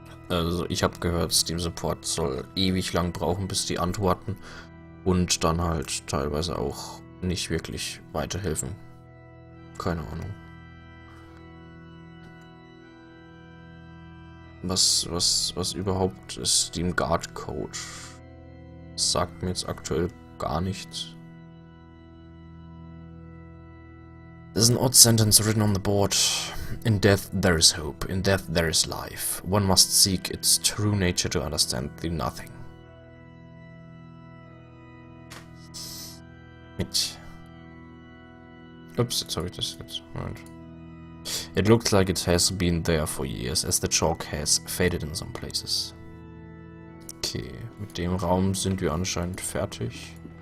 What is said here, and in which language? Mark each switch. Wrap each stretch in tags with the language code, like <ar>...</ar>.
<de>Also ich habe gehört, Steam Support soll ewig lang brauchen, bis die antworten und dann halt teilweise auch nicht wirklich weiterhelfen. Keine Ahnung. Was überhaupt ist Steam Guard Code? Das sagt mir jetzt aktuell gar nichts.</de> <en>There's an odd sentence written on the board. In death there is hope, in death there is life. One must seek its true nature to understand the nothing.</en> <de>Mit. Ups, jetzt habe ich das jetzt. Moment.</de> <en>It looks like it has been there for years, as the chalk has faded in some places.</en> <de>Okay, mit dem Raum sind wir anscheinend fertig.</de>